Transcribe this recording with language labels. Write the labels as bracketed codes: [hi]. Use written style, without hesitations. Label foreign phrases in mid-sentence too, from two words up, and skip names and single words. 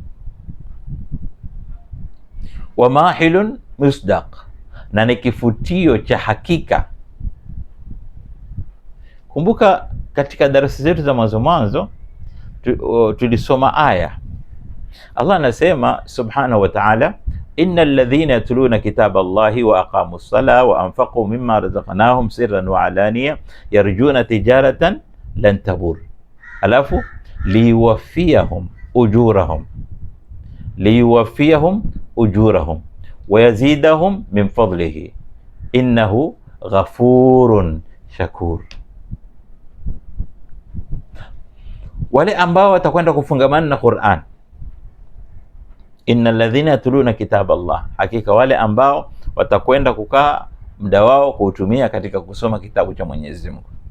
[ar] ومحل مصدق, [sw] na ni kifutio cha hakika. Kumbuka katika darasa zetu za mwanzo tulisoma aya Allah anasema [ar] سبحانه وتعالى، إن الذين يتلون كتاب الله وأقاموا الصلاة وأنفقوا مما رزقناهم سرا وعلانية يرجون تجارة لن تبور, alafu ليوفيهم أجورهم ويزيدهم من فضله إنه غفور شكور. [sw] Wale ambao watakwenda kufungamana na Qur'an, [ar] إن الذين يتلون كتاب الله, [sw] hakika wale ambao watakwenda kukaa muda wao kuutumia katika kusoma kitabu cha Mwenyezi Mungu.